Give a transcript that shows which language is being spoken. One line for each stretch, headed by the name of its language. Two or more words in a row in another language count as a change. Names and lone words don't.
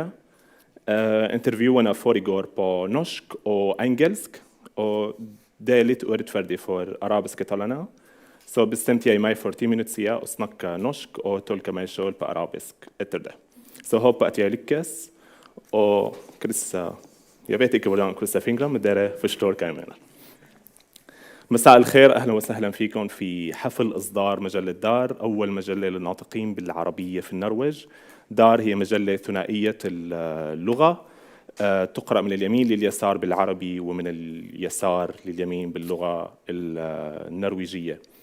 Norwegian: Intervjuene foregår på norsk og engelsk, og det litt urettferdig for arabisktalende. Så bestemte jeg meg for 10 minutter siden å snakke norsk og tolke meg selv på arabisk etter det. Så håper at jeg lykkes, og jeg vet ikke hvordan krysser fingre, men dere forstår hva jeg mener.
Arabic: مساء الخير، أهلا وسهلا فيكم في حفل إصدار مجلة دار، أول مجلة للناطقين بالعربية في النرويج. دار هي مجلة ثنائية اللغة، تقرأ من اليمين لليسار بالعربي ومن اليسار لليمين باللغة النرويجية.